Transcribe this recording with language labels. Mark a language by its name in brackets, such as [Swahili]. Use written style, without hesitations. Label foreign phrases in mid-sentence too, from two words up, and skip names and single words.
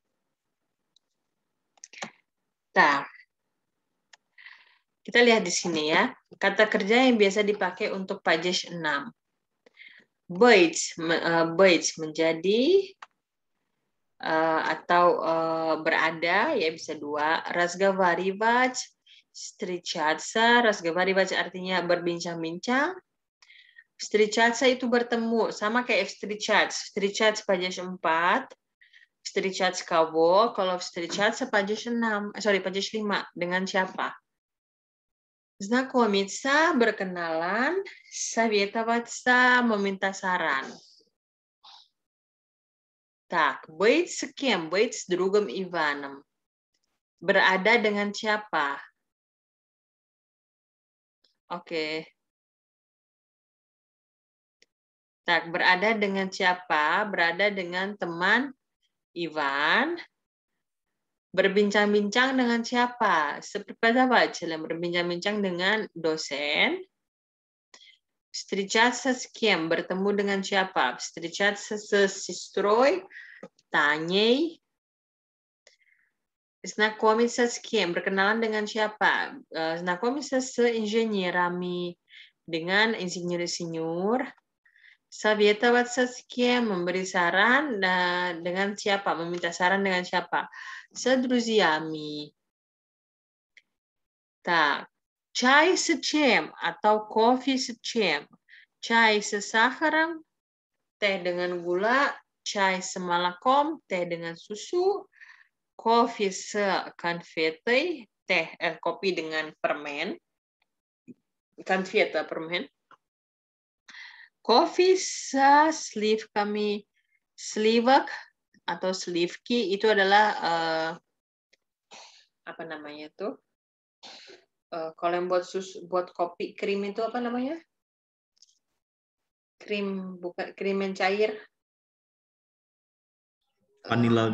[Indonesian] Nah, kita lihat di sini ya, kata kerja yang biasa dipakai untuk pages 6. Быть menjadi atau berada, ya bisa dua. [Russian] Разговаривать, встречаться. [Indonesian] Разговаривать artinya berbincang-bincang. Встречаться itu bertemu, sama kayak встречать. [Russian] Встречать pages 4. Встречать кого? [Indonesian] Kalau встречаться pages 6, pages 5. Dengan siapa? Знакомиться, berkenalan, советоваться, meminta saran. [Russian] Так, быть с кем? Быть с другом Иваном. [Indonesian] Berada dengan siapa? Oke. Tak, berada dengan siapa? Berada dengan teman Ivan. Berbincang-bincang dengan siapa? Seperti apa? Berbincang-bincang dengan dosen. [Russian] Встречаться с кем? [Indonesian] Bertemu dengan siapa? [Russian] Встречаться с сестрой, Таней. Знакомиться с кем? [Indonesian] Berkenalan dengan siapa? [Russian] Знакомиться с инженерами. [Indonesian] Dengan insinyur-insinyur. [Russian] Советоваться с кем? [Indonesian] Memberi saran dengan siapa? Meminta saran dengan siapa? [Russian] С друзьями. Так. Чай с чем? Atau кофе с чем? Чай с сахаром, [Indonesian] teh dengan gula. [Russian] Чай с молоком, [Indonesian] teh dengan susu. [Russian] Кофе с конфетой, [Indonesian] kopi dengan permen. [Russian] Конфета, permen. Кофе с сливками. [Indonesian] Sliwak atau slivki itu adalah apa namanya tuh? Kalau yang buat kopi krim itu apa namanya? Krim, bukan krim yang cair. Vanilla.